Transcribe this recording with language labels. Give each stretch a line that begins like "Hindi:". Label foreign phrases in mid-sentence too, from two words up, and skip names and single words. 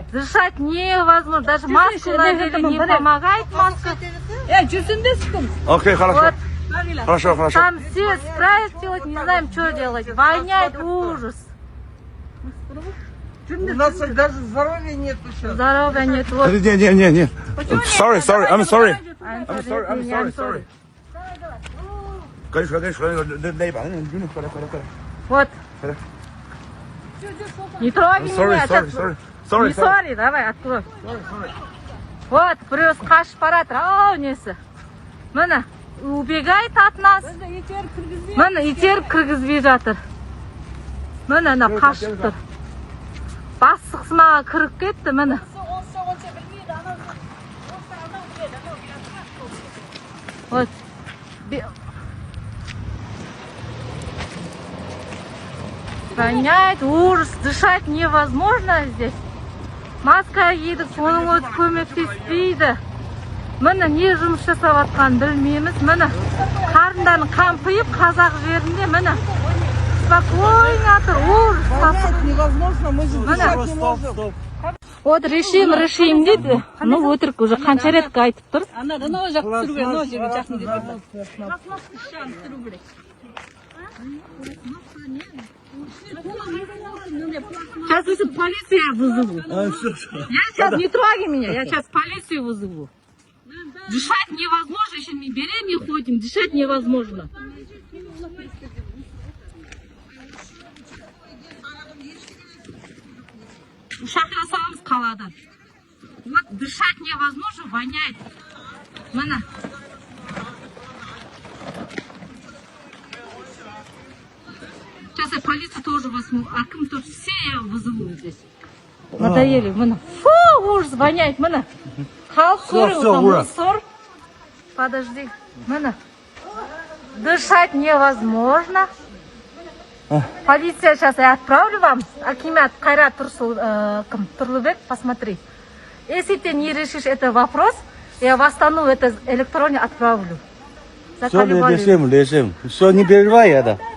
Russian: Дышать невозможно, даже маску надели, не помогает маска. Окей, хорошо. Хорошо. Там все справятся делать, не знаем, что делать. Воняет ужас. У нас даже здоровья нет сейчас. Здоровья нет. Вот. Не.
English: Sorry, I'm sorry.
Russian: Конечно. Вот. Не трогай меня.
English: Sorry.
Russian: Не sorry, давай, открой. Вот, плюс
Kazakh: қашып баратыр. Ау, несі. Міне,
Russian: убегает от нас.
Kazakh: Міне, итеріп кіргізбей жатыр. Міне, қашып тұр. Бастықсы маған кіріп кетті, міне.
Russian: Вот. Воняет, ужас, дышать невозможно здесь.
Kazakh: Маска едік, оның өзі көмектеспейді. Міне не жұмыс жасап жатқанын білмейміз. Міне қарындарын қампиып қазақ жерінде міне спокойно тұр.
Russian: Ужас, сасық. Невозможно, мы же дышать не можем. Вот решим дейді.
Kazakh: Ну өтірік уже қанша рет айтып тұр. Ана жақ түсіруге, мына жерге жақын кетеді.
Russian: Сейчас полицию вызову. Я сейчас не трогай меня, я сейчас полицию вызову. Дышать невозможно, еще мы беременные ходим, дышать невозможно.
Kazakh: Шақырасамыз қаладан.
Russian: Вот дышать невозможно, воняет.
Kazakh: Мына.
Russian: Сейчас я полицию тоже возьму, аким тоже все я вызову здесь. Надоели, мына. Фу, ужас, воняет, мына.
Kazakh: Халық көріп,
Russian: мусор. Подожди,
Kazakh: мына.
Russian: Дышать невозможно. Полиция сейчас я отправлю вам. Акимат Кайрат Турлубек, посмотри. Если ты не решишь этот вопрос, я восстановлю это электронно отправлю. Все, решим. Все, не переживай это.